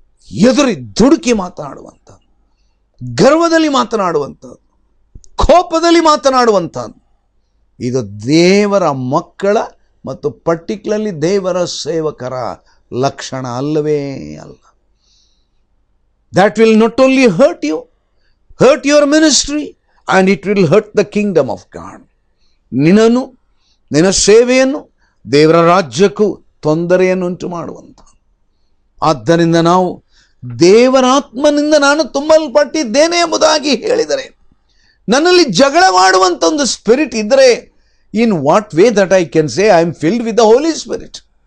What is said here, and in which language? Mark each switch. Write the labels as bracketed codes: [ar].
[kn] ಎದುರಿ ದುಡುಕಿ ಮಾತನಾಡುವಂಥದ್ದು, ಗರ್ವದಲ್ಲಿ ಮಾತನಾಡುವಂಥದ್ದು, ಕೋಪದಲ್ಲಿ ಮಾತನಾಡುವಂಥದ್ದು. ಇದು ದೇವರ ಮಕ್ಕಳ ಮತ್ತು ಪರ್ಟಿಕ್ಯುಲರ್ಲಿ ದೇವರ ಸೇವಕರ ಲಕ್ಷಣ ಅಲ್ಲವೇ ಅಲ್ಲ. [en] That will not only hurt you, hurt your ministry, and it will hurt the kingdom of God. [kn] ನಿನ್ನನ್ನು, ನಿನ್ನ ಸೇವೆಯನ್ನು, ದೇವರ ರಾಜ್ಯಕ್ಕೂ ತೊಂದರೆಯನ್ನು ಉಂಟು ಮಾಡುವಂಥ. ಆದ್ದರಿಂದ ನಾವು ದೇವರಾತ್ಮನಿಂದ ನಾನು ತುಂಬಲ್ಪಟ್ಟಿದ್ದೇನೆ ಎಂಬುದಾಗಿ ಹೇಳಿದರೆ, ನನ್ನಲ್ಲಿ ಜಗಳ ಮಾಡುವಂಥ ಒಂದು ಸ್ಪಿರಿಟ್ ಇದ್ದರೆ, [en] In what way that I can say I am filled with the holy spirit?